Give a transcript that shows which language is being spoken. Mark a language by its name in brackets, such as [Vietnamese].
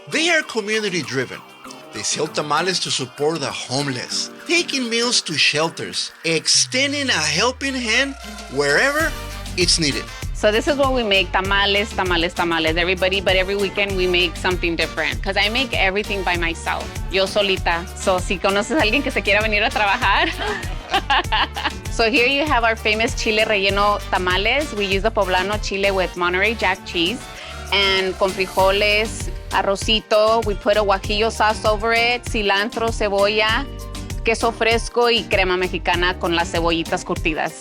[English] They are community driven. They sell tamales to support the homeless, taking meals to shelters, extending a helping hand wherever it's needed. So this is what we make, tamales, everybody, but every weekend we make something different. Because I make everything by myself, [Spanish] yo solita. [English] So [Spanish] si conoces a alguien que se quiera venir a trabajar. [English] So here you have our famous chile relleno tamales. We use the poblano chile with Monterey Jack cheese. And [Spanish] con frijoles, arrocito, [English] we put a guajillo sauce over it, [Spanish] cilantro, cebolla, queso fresco y crema mexicana con las cebollitas curtidas.